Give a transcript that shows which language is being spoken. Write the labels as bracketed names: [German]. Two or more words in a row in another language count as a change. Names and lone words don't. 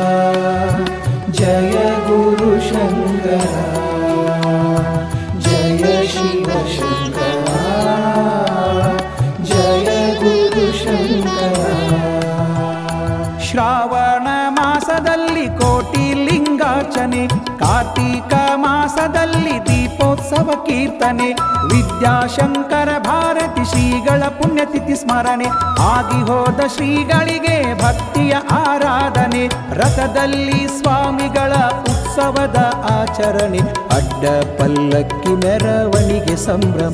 [Hindi] जय गुरु शंकरा, जय शिव शंकरा, जय गुरु शंकरा. [Kannada] ಶ್ರಾವಣ ಮಾಸದಲ್ಲಿ ಕೋಟಿ ಲಿಂಗಾರ್ಚನೆ, ಕಾರ್ತೀಕ ಮಾಸದಲ್ಲಿ ದೀಪೋತ್ಸವ ಕೀರ್ತನೆ, ವಿದ್ಯಾಶಂಕರ ಭಾರತಿ ಶ್ರೀಗಳ ಪುಣ್ಯತಿಥಿ ಸ್ಮರಣೆ, ಆಗಿ ಹೋದ ಶ್ರೀಗಳಿಗೆ ಭಕ್ತಿಯ ಆರಾಧನೆ, ರಥದಲ್ಲಿ ಸ್ವಾಮಿಗಳ ಉತ್ಸವದ ಆಚರಣೆ, ಅಡ್ಡ ಪಲ್ಲಕ್ಕಿ ಮೆರವಣಿಗೆ ಸಂಭ್ರಮ.